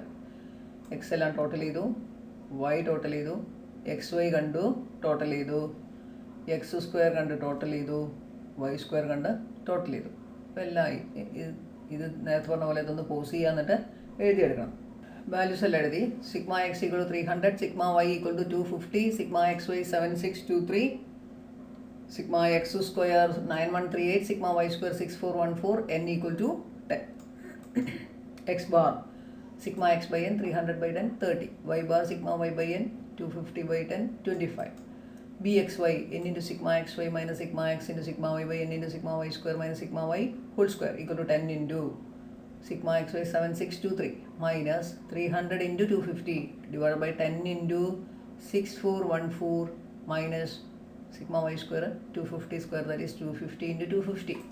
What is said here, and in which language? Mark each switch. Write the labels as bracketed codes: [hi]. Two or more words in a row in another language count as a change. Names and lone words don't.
[ml] എക്സ് എല്ലാം ടോട്ടൽ ചെയ്തു, [en] y total [ml] ചെയ്തു, [en] x y [ml] കണ്ടു ടോട്ടൽ ചെയ്തു, [en] x square [ml] കണ്ട് ടോട്ടൽ ചെയ്തു, [en] y square [ml] കണ്ട് ടോട്ടൽ ചെയ്തു. അപ്പോൾ എല്ലാം ഇത് നേരത്തെ പറഞ്ഞ പോലെ ഇതൊന്ന് പോസ് ചെയ്യുക, എന്നിട്ട് എഴുതിയെടുക്കണം. [en] വാല്യൂസ് [ml] എല്ലാം എഴുതി. [en] sigma x equal to 300, sigma y equal to 250, sigma x y 7623, sigma x square 9138, sigma y square 6414, n equal to 10. X bar sigma x by n 300 by 10 30, y bar sigma y by n 250 by 10 25, bxy n into sigma xy minus sigma x into sigma y by n into sigma y square minus sigma y whole square equal to 10 into sigma xy 7623 minus 300 into 250 divided by 10 into 6414 minus sigma y square 250 square, that is 250 into 250.